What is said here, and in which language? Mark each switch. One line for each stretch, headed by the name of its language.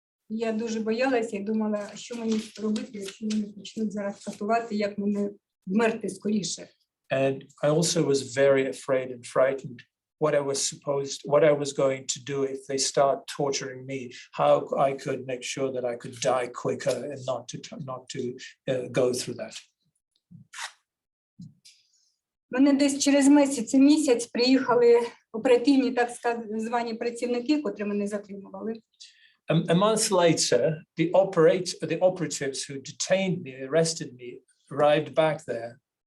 Ukrainian: Я дуже боялася і думала, що мені робити, якщо мене почнуть зараз катувати, як мене вмерти скоріше.
English: And I also was very afraid and frightened what I was going to do if they start torturing me, how I could make sure that I could die quicker and not to go through that.
Ukrainian: Мене десь через місяць приїхали оперативні, так звані працівники, котрі мене затримували.
English: A month later, the operatives who detained me, arrested me, arrived back there.